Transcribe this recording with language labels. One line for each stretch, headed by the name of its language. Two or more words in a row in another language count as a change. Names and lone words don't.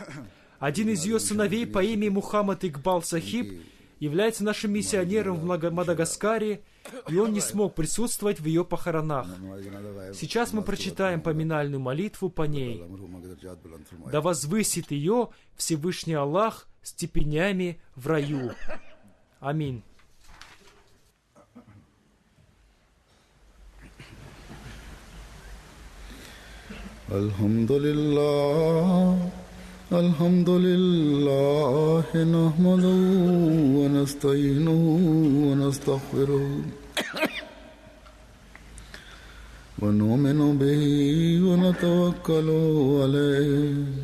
Russian: Один из ее сыновей по имени Мухаммад Игбал Сахиб является нашим миссионером в Мадагаскаре, и он не смог присутствовать в ее похоронах. Сейчас мы прочитаем поминальную молитву по ней. Да возвысит ее Всевышний Аллах степенями в раю. Аминь.
Arabic: الحمد لله نحمده ونستعينه ونستغفره ونؤمن به ونتوكل عليه